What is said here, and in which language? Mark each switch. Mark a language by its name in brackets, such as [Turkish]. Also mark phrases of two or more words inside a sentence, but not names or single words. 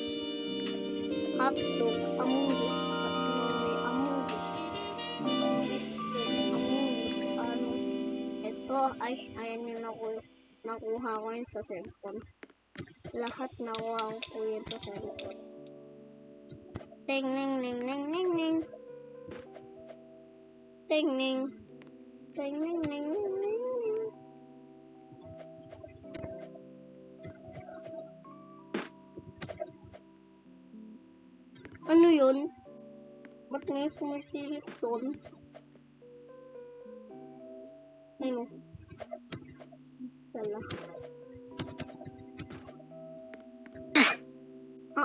[Filipino] Hotdog. Amungus. Amungus. Ano? Ito. Ay, ayan yun ako. Nakuha ko yun sa cellphone. Lahat nakuha ko yun sa cellphone. Ting, ning, ning, ning, ning, ning. Ting, ning. Ting, ning, ning, ning, ning, ning. Ano yun? Ba't may sumisilip doon? Ano? Wala. Ah.